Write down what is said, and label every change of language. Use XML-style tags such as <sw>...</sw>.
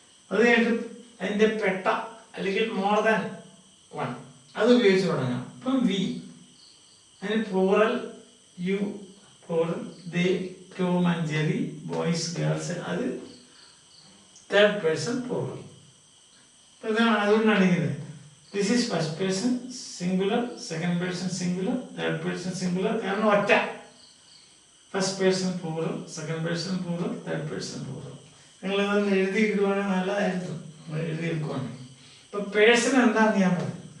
<ml>അത് കഴിഞ്ഞിട്ട് അതിൻ്റെ പെട്ട അല്ലെങ്കിൽ മോർ ദാൻ 1 അത് ഉപയോഗിച്ച് തുടങ്ങാം. ഇപ്പം വി, അതിന് plural U, plural they, Tom and Jerry, boys girls, അത് തേർഡ് പേഴ്സൺ പ്ലൂറൽ. അതുകൊണ്ടാണ് ഇങ്ങനെ</ml> <en>This is first person singular, second person singular, third person singular.</en> <ml>കാരണം ഒറ്റ</ml> <en>First person plural, second person plural, third person plural.</en> <ml>നിങ്ങൾ ഇതൊന്ന് എഴുതിയിരിക്കുവാണെങ്കിൽ നല്ലതായിരുന്നു. എഴുതിയിരിക്കുവാണെങ്കിൽ ഇപ്പം person എന്താണെന്ന് ഞാൻ പറഞ്ഞു.</ml>